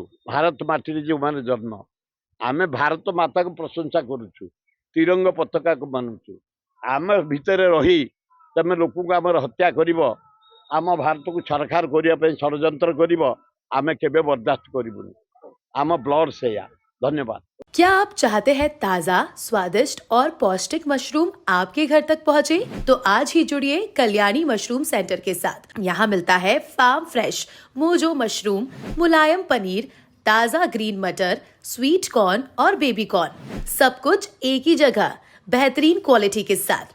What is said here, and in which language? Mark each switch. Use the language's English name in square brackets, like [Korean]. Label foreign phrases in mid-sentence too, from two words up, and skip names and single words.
[Odia] ଭାରତ ମାଟିରେ ଯେଉଁମାନେ ଜନ୍ମ, ଆମେ ଭାରତ ମାତାକୁ ପ୍ରଶଂସା କରୁଛୁ, ତିରଙ୍ଗ ପତାକାକୁ ମାନୁଛୁ। ଆମେ ଭିତରେ ରହି ତମେ ଲୋକଙ୍କୁ ଆମର ହତ୍ୟା କରିବ, ଆମ ଭାରତକୁ ଛାରଖାର କରିବା ପାଇଁ ଷଡ଼ଯନ୍ତ୍ର କରିବ, ଆମେ କେବେ ବରଦାସ୍ତ କରିବୁନି। ଆମ ବ୍ଲଡ ସେଇଆ। ଧନ୍ୟବାଦ। [Hindi] क्या आप चाहते हैं ताज़ा, स्वादिष्ट और पौष्टिक मशरूम आपके घर तक पहुंचे? तो आज ही जुड़िए कल्याणी मशरूम सेंटर के साथ। यहाँ मिलता है फार्म फ्रेश मोजो मशरूम, मुलायम पनीर, ताज़ा ग्रीन मटर, स्वीट कॉर्न और बेबी कॉर्न, सब कुछ एक ही जगह, बेहतरीन क्वालिटी के साथ।